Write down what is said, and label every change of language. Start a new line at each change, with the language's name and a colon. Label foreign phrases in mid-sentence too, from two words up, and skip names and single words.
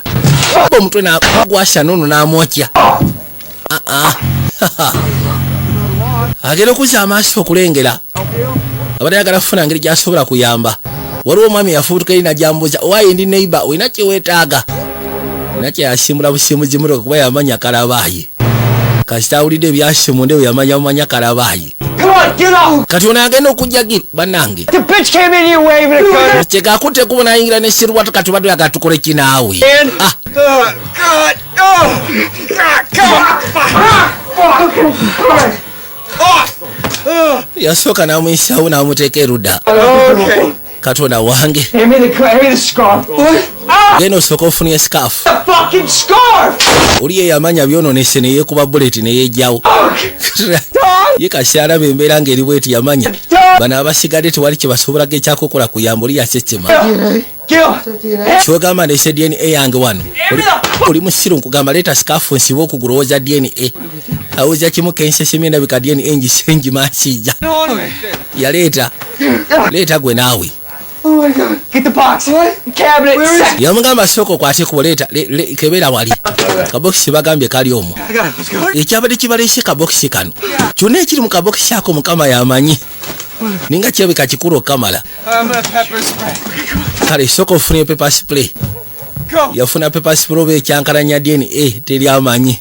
Ganda: Omutwe na gwasha nono n'amokya. Agera okuza amaaso okulengera. Abadde ayagala kufuna ngeri gy'asobola kuyamba. Waliwo omwami yafubutuka eri najambuza owaye ndi neighbor olina kye weetaaga. Nakye yasimbula busimuzi mutoka kuba yamanya Kalabayi. Kasita awulidde ebyasimunde we yamanya Kalabayi.
English: Come on, get out!
Ganda: Kati ono agenda okujja gira bannange.
English: The bitch came in here waving a gun!
Ganda: Kyekakutte kuba nayingira ne sirwatu kati badde yagala tukole kinaawe.
English: God! Oh! Come on!
Ganda: Yasooka n'amuyisaawo n'amuteeka erudda.
English: Okay.
Ganda: Katonda wange.
English: Hand me the scarf. What?
Ganda: Genda osooka ofunye scarf.
English: The fucking scarf!
Ganda: Oli ye yamanya byononese ne yeekuba buleti ne yeejjawo. Ye kasyalaba embeera ng'eri bweti yamanya. Bano abasigadde tewali kye basobolako ekyakukola kuyamba oli yakyekima. Kyogamba ndeese DNA yange wano. Oli musiru nkugamba leeta scarf nsibe okugulowooza DNA. Awuza kimu kensesemye ndabika DNA ngisengi mansijja. Yaleeta. Leeta gwe naawe.
English: Oh my God. Get the box. What? Cabinet.
Ganda: Yamugamba sooka okwate kuboleeta kebera wali. Kabokisi bagambye kali omwo. Ekyabadde kibaleese kabokisi kano. Kyonna ekiri mu kabokisi ako Mukama yamanyi. Ninga kyebika kikulu okamala. Kale sooka ofunye
English: pepper spray.
Ganda: Yafuna
English: pepper spray
Ganda: oba ekyankalanya DNA teryamanyi.